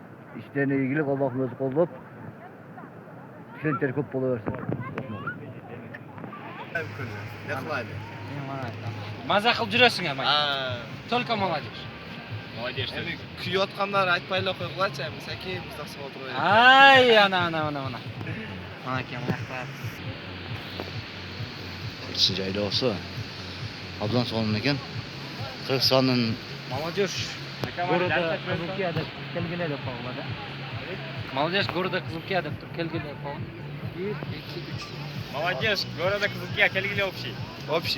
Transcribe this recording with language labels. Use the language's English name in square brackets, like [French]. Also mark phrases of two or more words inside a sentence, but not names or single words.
[Kyrgyz] Иштерине ийгилик, Аллахым өзү колдоп, клиенттер көп боло берсин. Маза кылып жүрөсүң эми. [Russian] Только молодежь. Молодежь. [Kyrgyz] Эми күйүп аткандар айтпайлы койгулачы, эми саке биз таксы отуруп. Ай, ана. Анакей маяктар. Kırçın Caylası'sı абдан сонун экен. Кыргызстандын [Russian] Молодежь города Кызылкия [Kyrgyz] деп келгиле деп койгула да. [Russian] Молодежь города Кызылкия [Kyrgyz] деп келгиле деп койгон. 1, 2, 3. [Russian] Молодежь города Кызылкия келгиле общий.